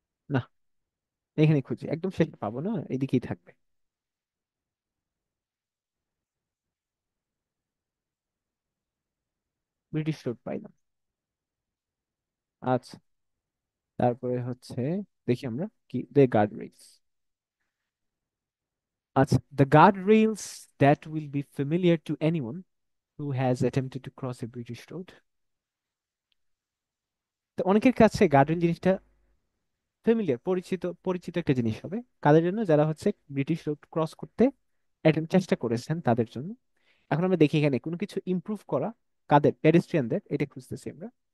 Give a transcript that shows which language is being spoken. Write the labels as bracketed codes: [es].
[bn] না, এখানে খুঁজি, একদম শেষে পাবো না, এদিকেই থাকবে। ব্রিটিশ রোড পাইলাম। আচ্ছা, তারপরে হচ্ছে দেখি আমরা কি, গার্ড রেলস। [en] আচ্ছা, the guardrails that will be familiar to anyone who has attempted to cross a British road. [bn] তো অনেকের কাছে গার্ডরেল জিনিসটা ফেমিলিয়ার, পরিচিত পরিচিত একটা জিনিস হবে কাদের জন্য, যারা হচ্ছে ব্রিটিশ রোড ক্রস করতে চেষ্টা করেছেন তাদের জন্য। এখন আমরা দেখি এখানে কোনো কিছু ইমপ্রুভ করা কাদের, পেডেস্ট্রিয়ানদের, এটা খুঁজতেছি আমরা।